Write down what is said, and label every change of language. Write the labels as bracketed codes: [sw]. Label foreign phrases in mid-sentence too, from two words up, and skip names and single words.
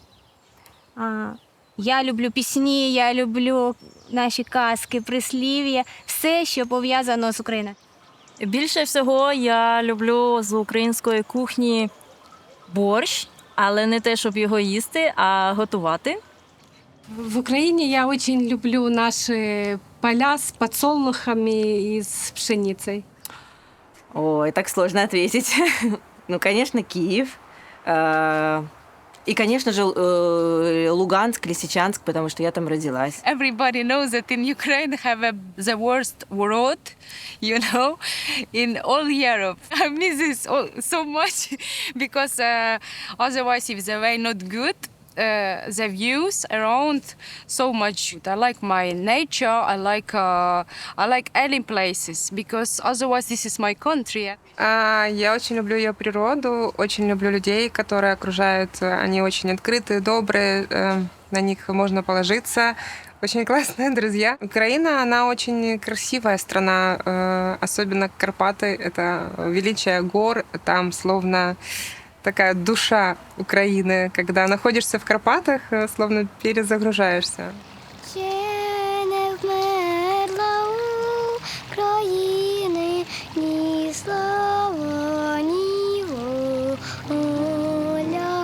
[uk] Я люблю пісні, я люблю наші казки, прислів'я, все, що пов'язано з Україною. Більше всього я люблю з української кухні борщ, але не те, щоб його їсти, а готувати. [ru] В Украине я очень люблю наши поля с подсолнухами и с пшеницей. Ой, так сложно ответить. Ну, конечно, Киев. И, конечно же, Луганск, Лисичанск, потому что я там родилась. [en] Everybody knows that in Ukraine have the worst road, in all Europe. I miss this so much because otherwise if the way not good, the views around so much. I like my nature. I like any places because otherwise this is my country. [ru] Я очень люблю ее природу, очень люблю людей, которые окружают. Они очень открытые, добрые, на них можно положиться. Очень классные друзья. Украина, она очень красивая страна, особенно Карпаты. Это величие гор, там словно такая душа Украины. Когда находишься в Карпатах, словно перезагружаешься. [uk] Ще не вмерла України ні слава, ні воля.